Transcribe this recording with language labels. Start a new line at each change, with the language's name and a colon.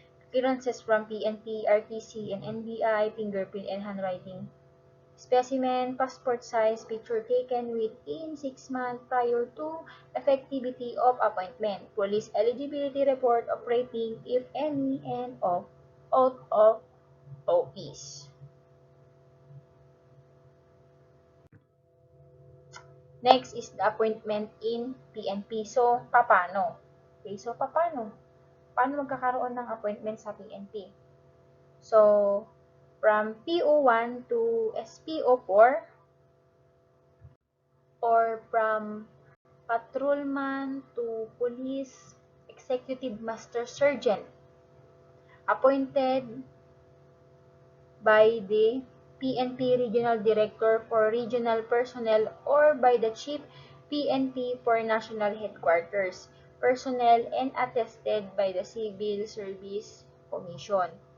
English: clearances from PNP, RTC, and NBI, fingerprint and handwriting specimen, passport size picture taken within 6 months prior to effectivity of appointment, police eligibility report of rating, if any, and oath of office. Next is the appointment in PNP.
Filipino: So, paano? Okay, so paano? Paano magkakaroon ng appointment sa PNP?
English: So, from PO1 to SPO4 or from patrolman to police executive master sergeant appointed by the PNP Regional Director for Regional Personnel or by the Chief PNP for National Headquarters Personnel and attested by the Civil Service Commission.